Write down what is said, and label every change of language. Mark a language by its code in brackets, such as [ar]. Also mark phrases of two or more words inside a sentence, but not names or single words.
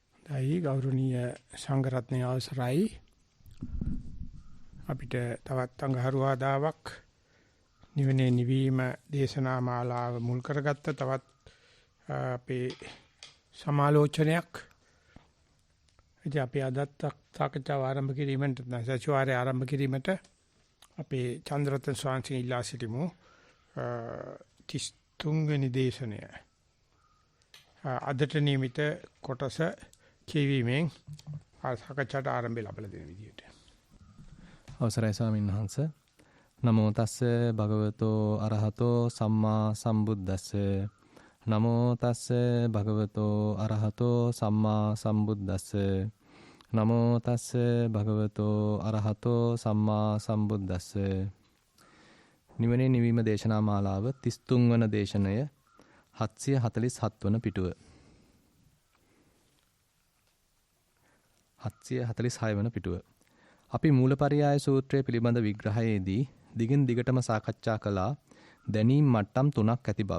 [si] දෛ ගෞරවනීය සංඝරත්නයේ අවසරයි අපිට තවත් අඟහරුවාදාවක් නිවනේ නිවීම දේශනා මාලාව මුල් කරගත්ත තවත් අපේ සමාලෝචනයක් ඉතින් අපි අදත් සාකච්ඡාව ආරම්භ කිරීමට සතිವಾರයේ ආරම්භ කිරීමට අපේ චන්ද්‍රරත්න ස්වාමීන් වහන්සේ ඉල්ලා සිටිමු 33 වෙනි දේශනය අදට නියමිත කොටස කියවීමෙන් සාකච්ඡාට ආරම්භය ලැබලා දෙන විදියට. අවසරයි ස්වාමීන් වහන්ස. [pi] නමෝ තස්ස භගවතෝ අරහතෝ සම්මා සම්බුද්දස්ස. නමෝ තස්ස භගවතෝ අරහතෝ සම්මා සම්බුද්දස්ස. නමෝ තස්ස භගවතෝ අරහතෝ සම්මා සම්බුද්දස්ස. [si] නිවනේ නිවීම දේශනා මාලාව 33 වන දේශනය 747 වන පිටුව. 746 වන පිටුව. අපි මූලපරියාය සූත්‍රය පිළිබඳ විග්‍රහයේදී දිගින් දිගටම සාකච්ඡා කළා දැනීම් මට්ටම් තුනක් ඇති බව.